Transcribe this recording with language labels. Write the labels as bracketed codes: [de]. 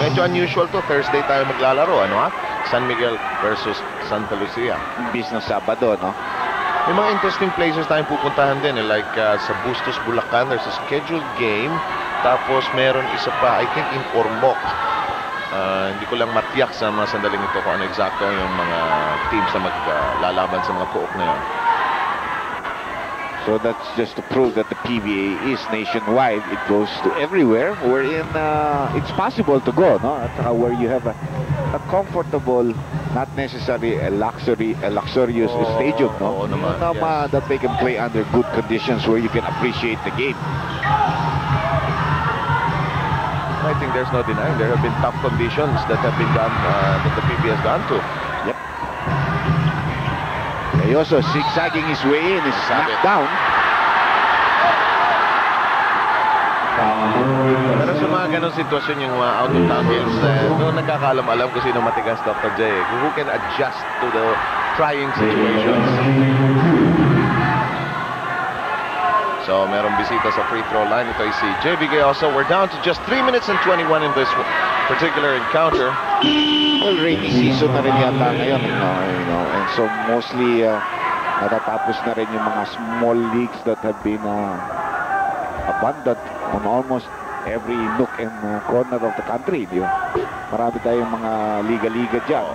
[tl] Medyo unusual to. Thursday tayo maglalaro, ano ha? San Miguel versus Santa Lucia. Imbis na Sabado, no? May mga interesting places tayong pupuntahan din. Like sa Bustos, Bulacan, [en] there's a scheduled game. [tl] Tapos meron isa pa, I think in Ormoc. Hindi ko lang matiyak sa mga sandaling ito kung ano exacto yung mga teams na maglalaban sa mga pook na yun. [en] So that's just to prove that the PBA is nationwide. It goes to everywhere wherein it's possible to go, no? At where you have a comfortable, not necessarily a luxurious stadium, no? [tl] Naman, [en] yes. That they can play under good conditions where you can appreciate the game. I think there's no denying there have been tough conditions that have been done, that the PBA has gone to. Yep. He also zigzagging his way in, is knocked down. [tl] Pero sa mga ganong sitwasyon yung mga out-of-town games, doon nagkakaalam-alam kung sino matigas, Dr. J. [en] Who can adjust to the trying situations. So, [tl] merong bisita sa free throw line. Ito ay si JB Gayoso. [en] We're down to just 3 minutes and 21 in this particular encounter. Well, rainy season [tl] na rin yata ngayon, [en] you know, and so mostly [tl] natatapos na rin yung mga [en] small leagues that have been abundant on almost every nook and corner of the country. [tl] Marami tayong mga liga-liga dyan.